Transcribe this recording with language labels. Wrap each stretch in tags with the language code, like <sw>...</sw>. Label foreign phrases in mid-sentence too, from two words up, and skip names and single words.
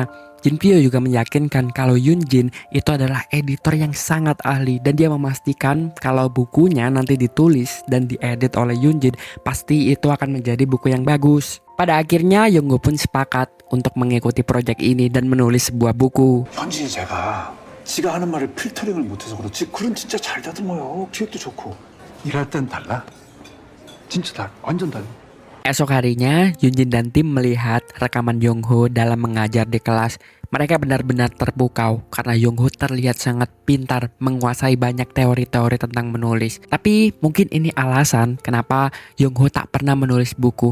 <id>Jinpyo juga meyakinkan kalau Yunjin itu adalah editor yang sangat ahli dan dia memastikan kalau bukunya nanti ditulis dan diedit oleh Yunjin pasti itu akan menjadi buku yang bagus. Pada akhirnya Yongho pun sepakat untuk mengikuti proyek ini dan menulis sebuah buku.</id> <ko>현진이 제가 지가 하는 말을 필터링을 못해서 그렇지 글은 진짜 잘 다듬어요. 기획도 좋고. 일할 땐 달라. 진짜 완전 달라.</ko> <id>Esok harinya, Yunjin dan tim melihat rekaman Yongho dalam mengajar di kelas. Mereka benar-benar terpukau karena Yongho terlihat sangat pintar menguasai banyak teori-teori tentang menulis. Tapi mungkin ini alasan kenapa Yongho tak pernah menulis buku.</id>